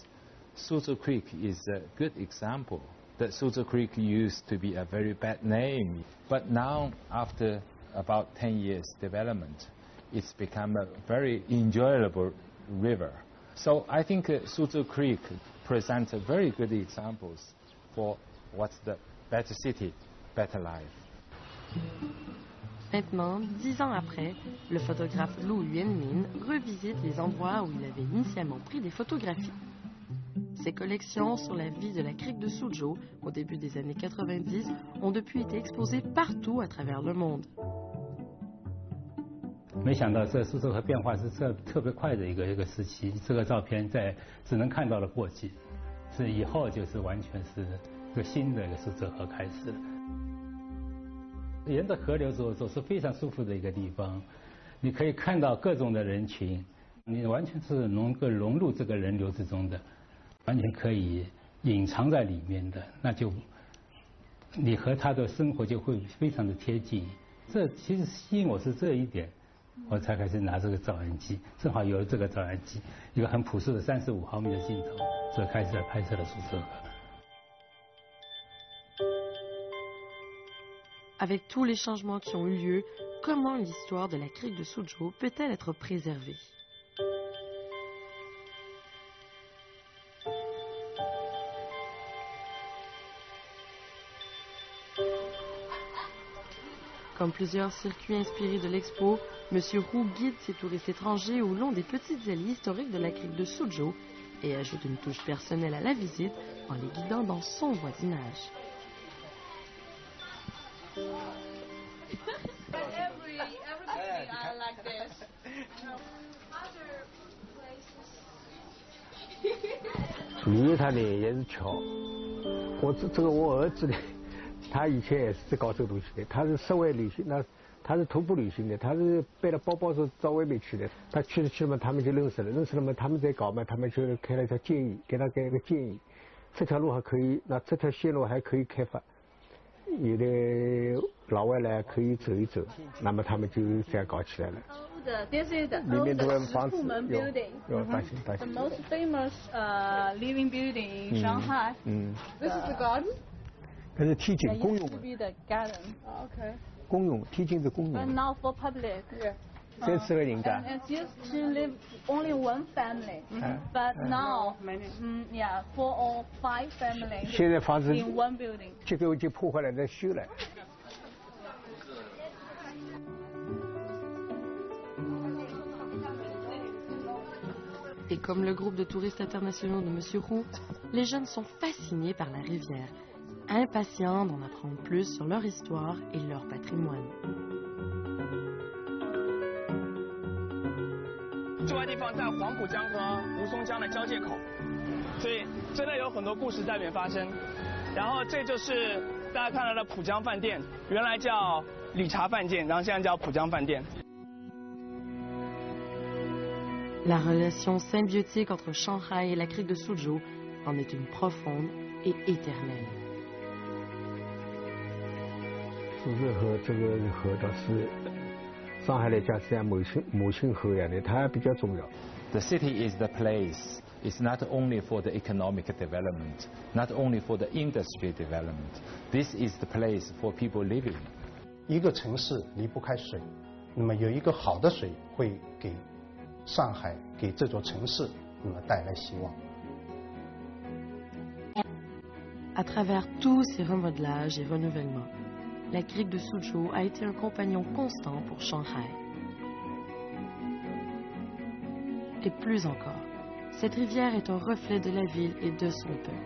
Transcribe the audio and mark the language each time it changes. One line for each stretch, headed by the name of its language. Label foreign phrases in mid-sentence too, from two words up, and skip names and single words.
English: Suzhou Creek is a good example. That Suzhou Creek used to be a very bad name, but now after about 10 years development, it's become a very enjoyable river. So I think Suzhou Creek presents very good examples for what's the better city, better life.
French: Maintenant, 10 ans après, le photographe Lu Yuanmin revisite les endroits où il avait initialement pris des photographies. Ses collections sur la vie de la crique de Suzhou au début des années 90 ont depuis été exposées partout à travers le monde.
Chinese: 没想到这苏州河变化是特别快的一个时期。这个照片在只能看到了过去，是以后就是完全是一个新的一个苏州河开始了。沿着河流走是非常舒服的一个地方，你可以看到各种的人群，你完全是能够融入这个人流之中的，完全可以隐藏在里面的，那就你和他的生活就会非常的贴近。这其实吸引我是这一点，我才开始拿这个照相机，正好有这个照相机，一个很朴素的35毫米的镜头，所以开始拍摄了苏州河。
French: Avec tous les changements qui ont eu lieu, comment l'histoire de la crique de Suzhou peut-elle être préservée? Comme plusieurs circuits inspirés de l'expo, M. Roux guide ses touristes étrangers au long des petites allées historiques de la crique de Suzhou et ajoute une touche personnelle à la visite en les guidant dans son voisinage.
Chinese: 旅游它呢也是巧，我儿子呢，他以前也是在搞这个东西的，他是室外旅行，他是徒步旅行的，他是背了包包说到外面去的，他去了嘛，他们就认识了嘛，他们在搞嘛，他们就开了一条建议，给他一个建议，这条路还可以，那这条线路还可以开发，有的老外呢可以走一走，那么他们就这样搞起来了。
English: This is the old Fumen building. The most famous living building in Shanghai. This is the garden.
Chinese: 这是梯井公用的。
English: Used to be the garden. Okay.
Chinese: 公用梯井是公用。
English: But now for public.
Chinese: 这适合人家。
English: And it used to live only one family. But now, yeah, 4 or 5 families.
Chinese: 现在房子
English: in one building.
Chinese: 这个就破坏了，再修了。
French: Et comme le groupe de touristes internationaux de M. Roux, les jeunes sont fascinés par la rivière, impatients d'en apprendre plus sur leur histoire et leur patrimoine.
Chinese: 这块地方在黄浦江和吴淞江的交界口，所以真的有很多故事在里面发生。然后这就是大家看到的浦江饭店，原来叫理查饭店，然后现在叫浦江饭店。
French: La relation symbiotique entre Shanghai et la crique de Suzhou en est une profonde et éternelle.
Chinese: 苏州河这个河倒是上海来讲是像母亲河一样的，它比较重要。
English: The city is the place. It's not only for the economic development, not only for the industry development. This is the place for people living.
Chinese: 一个城市离不开水，那么有一个好的水会给上海给这座城市那么带来希望。
French: À travers tous ces remodelages et renouvellements, la crique de Suzhou a été un compagnon constant pour Shanghai. Et plus encore, cette rivière est un reflet de la ville et de son peuple.